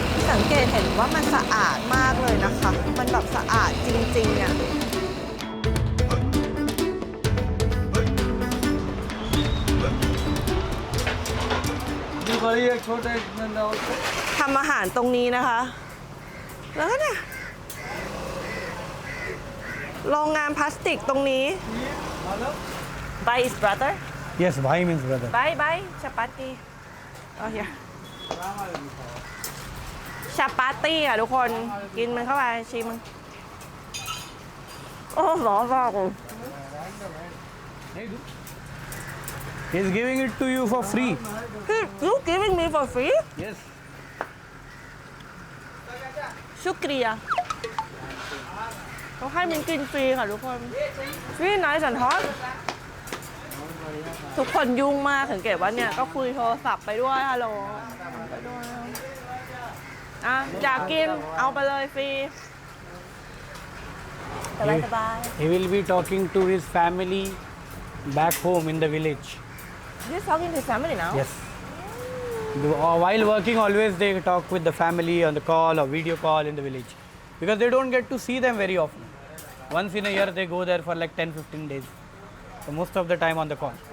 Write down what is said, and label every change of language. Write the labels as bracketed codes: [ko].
[th] สังเกตเห็นว่ามันสะอาดมากเลยนะคะ มันแบบสะอาดจริงๆอ่ะ ทำอาหารตรงนี้นะคะ แล้วก็เนี่ยโรงงานพลาสติกตรงนี้ [en] Bye is brother Yes, bhai means brother. Bye bye chapati Oh here [th] ชาปาตี้อ่ะทุกคนกินมันเข้าไปชิมมันโอ้ร้อนมากเลย [en] He's giving it to you for free. You giving me for free Yes. [th] ชุกเรียเขาให้มันกินฟรีค่ะทุกคนฟรีไหนสันทอดทุกคนยุ่งมากสังเกตว่าเนี่ยก็คุยโทรศัพท์ไปด้วยฮัลโหลไปด้วยอ่ะอยากกินเอาไปเลยฟรีสบาย [en] He will be talking to his family back home in the village. He's talking to his family now Yes. While working, always they talk with the family on the call or video call in the village because they don't get to see them very often. Once in a year, they go there for like 10-15 days. So most of the time on the call.